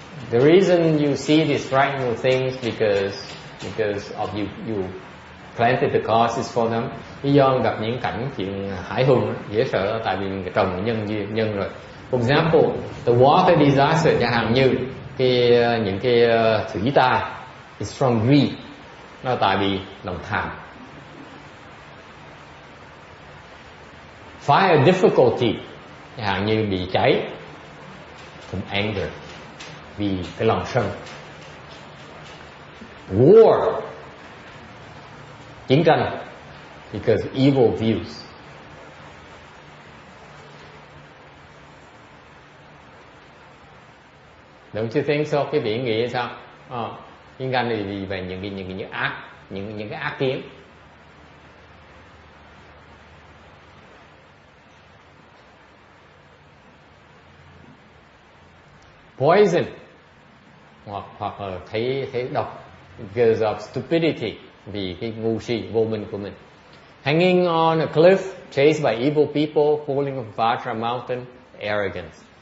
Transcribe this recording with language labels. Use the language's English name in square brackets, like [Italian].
[English] The reason you see these frightening things because of you planted the causes for them. [Vietnamese] Lý do gặp những cảnh chuyện hãi hùng dễ sợ tại vì trồng nhân rồi. [English] For example, the water disaster, [Vietnamese] chẳng hạn như những cái thủy tai, [English] it's from greed, [Vietnamese] nó tại vì lòng tham. [English] Fire difficulty, [Vietnamese] chẳng hạn như bị cháy, [English] from anger, [Vietnamese] vì cái lòng sân. [English] War, [Vietnamese] chiến tranh, [English] because evil views. Don't you think so? [Vietnamese] Cái vị nghĩ sao? Chiến tranh thì về những cái ác kiến. [English] Poison, [Vietnamese] hoặc là thấy độc, [English] because of stupidity, [Vietnamese] vì cái ngu si vô minh của mình. [English] Hanging on a cliff, chased by evil people, falling from Vajra mountain, arrogance.